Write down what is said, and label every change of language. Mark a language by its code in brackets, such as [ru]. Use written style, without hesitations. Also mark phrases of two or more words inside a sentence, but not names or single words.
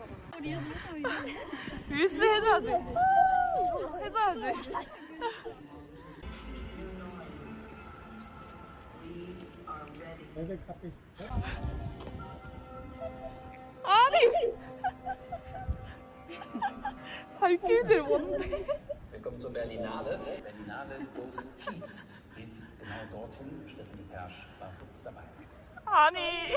[ko] 릴스 해줘야지. 해줘야지. 레드 카페 아니! 발길질 뭔데? [de] Willkommen zur Berlinale. Berlinale Ghost Kiez. Geht genau dorthin. Stephanie Persch war für uns dabei. [ko] 아니.